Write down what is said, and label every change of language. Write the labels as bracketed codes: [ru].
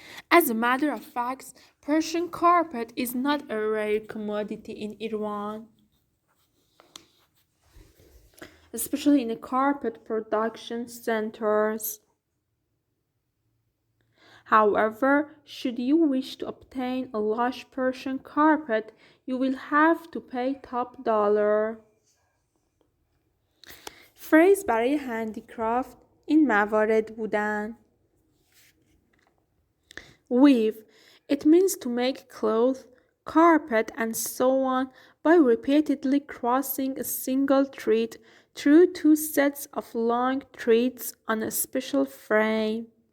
[en] As a matter of fact, Persian carpet is not a rare commodity in Iran, especially in the carpet production centers. However, should you wish to obtain a lush Persian carpet, you will have to pay top dollar. [fa] فریز برای هندیکرافت این موارد بودن. [en] Weave. It means to make cloth, carpet, and so on by repeatedly crossing a single thread through two sets of long threads on a special frame.